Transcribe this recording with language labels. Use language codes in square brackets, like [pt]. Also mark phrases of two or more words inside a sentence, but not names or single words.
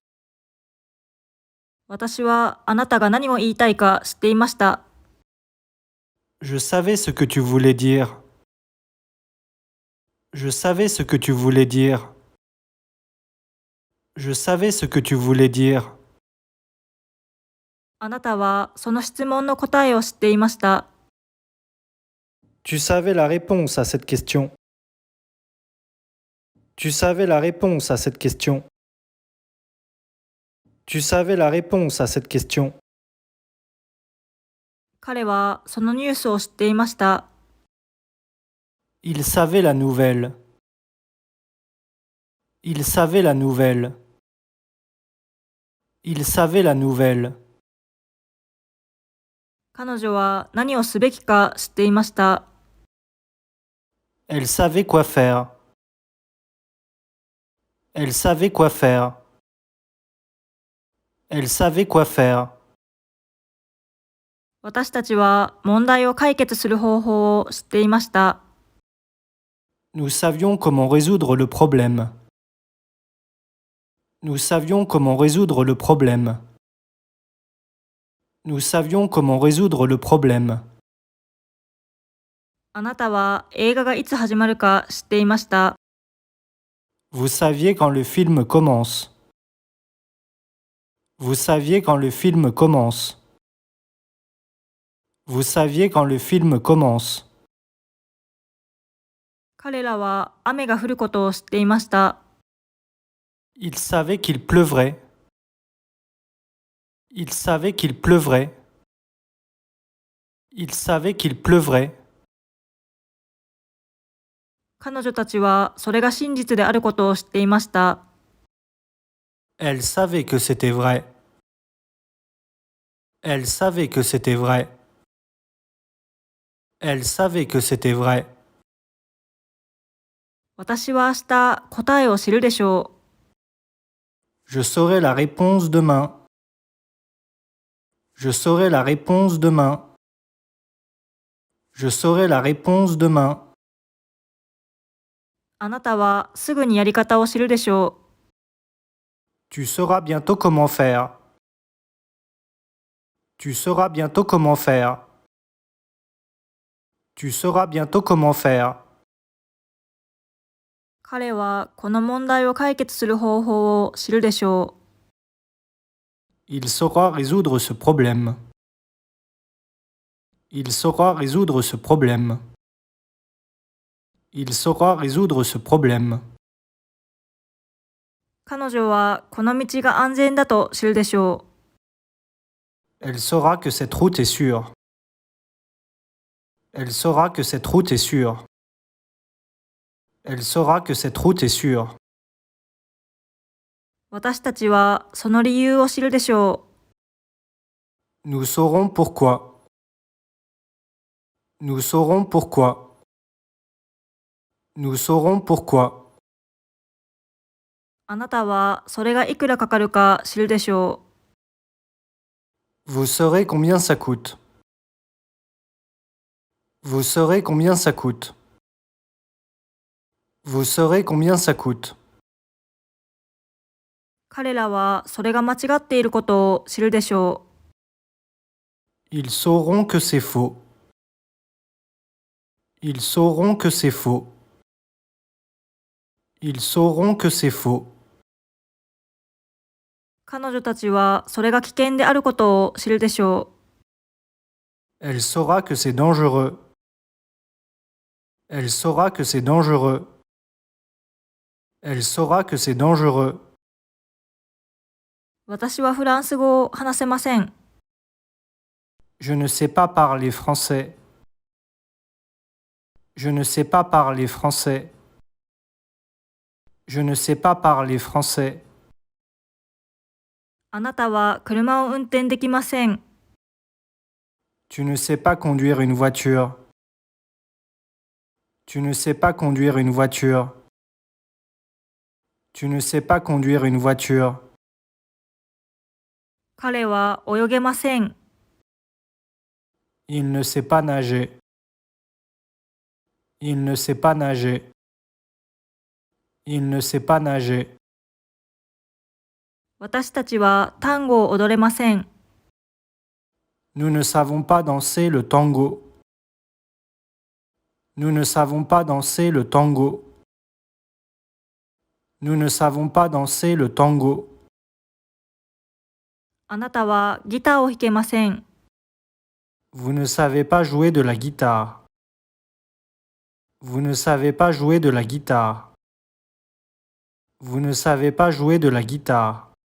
[ja] 私はあなたが何を言いたいか知っていました。 [fr] Je savais ce que tu voulais dire. Je savais ce que tu voulais dire. Je savais ce que tu voulais dire. [ja] あなたはその質問の答えを知っていました。 [fr] Tu savais la réponse à cette question. Tu savais la réponse à cette question. Tu savais la réponse à cette question. [ja] 彼はそのニュースを知っていました。 [fr] Il savait la nouvelle. Il savait la nouvelle. Il savait la nouvelle. [ja] 彼女は何をすべきか知っていました。 [fr] Elle savait quoi faire. Elle savait quoi faire. Elle savait quoi faire. [ja] 私たちは問題を解決する方法を知っていました。 [fr] Nous savions comment résoudre le problème. Nous savions comment résoudre le problème. Nous savions comment résoudre le problème. [ja] あなたは映画がいつ始まるか知っていました。 [fr] Vous saviez quand le film commence. Vous saviez quand le film commence. Vous saviez quand le film commence. [ja] 彼らは雨が降ることを知っていました。 [fr] Ils savaient qu'il pleuvrait. Ils savaient qu'il pleuvrait. Ils savaient qu'il pleuvrait. [ja] 彼女たちはそれが真実であることを知っていました。 [fr] Elle savait que c'était vrai. Elle savait que c'était vrai. Elle savait que c'était vrai. [ja] 私は明日答えを知るでしょう。 [fr] Je saurai la réponse demain. Je saurai la réponse demain. Je saurai la réponse demain. [ja] あなたはすぐにやり方を知るでしょう。 [fr] Tu sauras bientôt comment faire. Tu sauras bientôt comment faire. Tu sauras bientôt comment faire. [ja] 彼はこの問題を解決する方法を知るでしょう。 [fr] Il saura résoudre ce problème. Il saura résoudre ce problème. Il saura résoudre ce problème. [ja] 彼女はこの道が安全だと知るでしょう。 [fr] Elle saura que cette route est sûre. Elle saura que cette route est sûre. Elle saura que cette route est sûre. [ja] 私たちはその理由を知るでしょう。 [fr] Nous saurons pourquoi. Nous saurons pourquoi. Nous saurons pourquoi. [ja] あなたはそれがいくらかかるか知るでしょう。 [fr] Vous saurez combien ça coûte. Vous saurez combien ça coûte. Vous saurez combien ça coûte. [ja] 彼らはそれが間違っていることを知るでしょう。 [fr] Ils sauront que c'est faux. Ils sauront que c'est faux. Ils sauront que c'est faux. [ja] 彼女たちはそれが危険であることを知るでしょう。 [fr] Elle saura que c'est dangereux. Elle saura que c'est dangereux. Elle saura que c'est dangereux. [ja] 私はフランス語を話せません。 [fr] Je ne sais pas parler français. Je ne sais pas parler français. Je ne sais pas parler français. [ja] あなたは車を運転できません。 [fr] Tu ne sais pas conduire une voiture. Tu ne sais pas conduire une voiture. Tu ne sais pas conduire une voiture. [ja] 彼は泳げません。 [fr] Il ne sait pas nager. Il ne sait pas nager. Il ne sait pas nager. [ja] 私たちはタンゴを踊れません。 [fr] Nous ne savons pas danser le tango. Nous ne savons pas danser le tango. Nous ne savons pas danser le tango. [ja] あなたはギターを弾けません。 [fr] Vous ne savez pas jouer de la guitare. Vous ne savez pas jouer de la guitare. Vous ne savez pas jouer de la guitare.